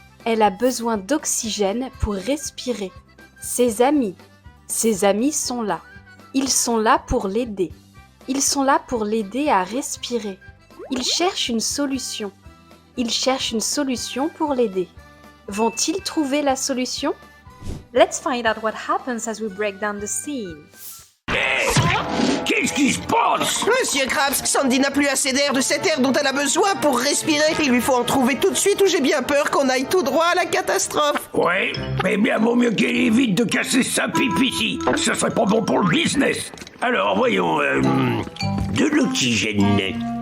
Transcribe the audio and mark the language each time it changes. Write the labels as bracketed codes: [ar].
[fr] Elle a besoin d'oxygène pour respirer. Ses amis sont là. Ils sont là pour l'aider. Ils sont là pour l'aider à respirer. Ils cherchent une solution. Ils cherchent une solution pour l'aider. Vont-ils trouver la solution? [en] Let's find out what happens as we break down the scene. [fr] Qu'est-ce qui se passe? Monsieur Krabs, Sandy n'a plus assez d'air, de cet air dont elle a besoin pour respirer. Il lui faut en trouver tout de suite ou j'ai bien peur qu'on aille tout droit à la catastrophe. Ouais, mais bien vaut mieux qu'elle évite de casser sa pipe ici. Ça serait pas bon pour le business. Alors, voyons, de l'oxygène.